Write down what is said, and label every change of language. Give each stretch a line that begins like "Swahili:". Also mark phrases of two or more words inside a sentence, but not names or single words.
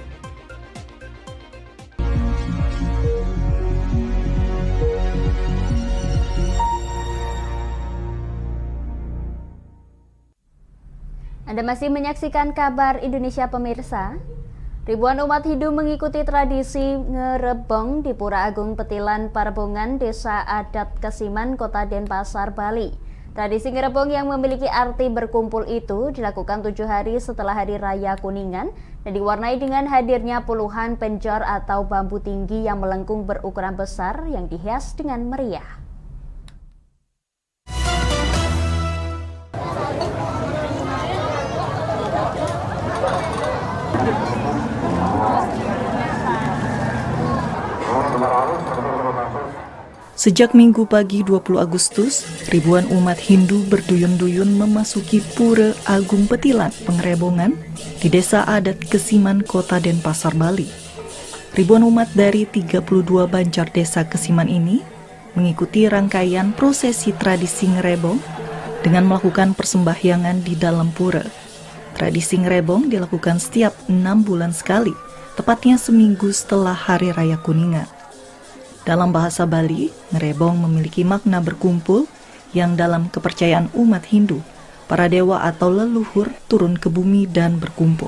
Indonesian: Anda masih menyaksikan Kabar Indonesia pemirsa. Ribuan umat Hindu mengikuti tradisi ngerebong di Pura Agung Petilan Parbongan, Desa Adat Kesiman, Kota Denpasar, Bali. Tradisi ngerebong yang memiliki arti berkumpul itu dilakukan 7 hari setelah Hari Raya Kuningan dan diwarnai dengan hadirnya puluhan penjor atau bambu tinggi yang melengkung berukuran besar yang dihias dengan meriah. Sejak Minggu pagi 20 Agustus, ribuan umat Hindu berduyun-duyun memasuki Pura Agung Petilan, Pengerebongan, di Desa Adat Kesiman, Kota Denpasar, Bali. Ribuan umat dari 32 banjar desa Kesiman ini mengikuti rangkaian prosesi tradisi ngerebong dengan melakukan persembahyangan di dalam pura. Tradisi ngerebong dilakukan setiap 6 bulan sekali, tepatnya seminggu setelah Hari Raya Kuningan. Dalam bahasa Bali, ngerebong memiliki makna berkumpul yang dalam kepercayaan umat Hindu, para dewa atau leluhur turun ke bumi dan berkumpul.